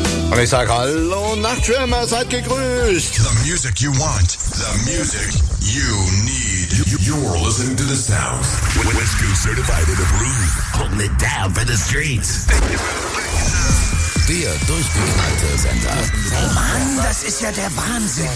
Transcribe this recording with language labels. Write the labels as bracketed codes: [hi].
[de] Und ich sag hallo Nachtschwärmer, seid gegrüßt. [en] The music you want, the music you need. You're listening to the sounds. Whiskey certified in the blue. Holding it down for the streets. [de] Der durchgeknallte Sender. Oh Mann, das ist ja der Wahnsinn.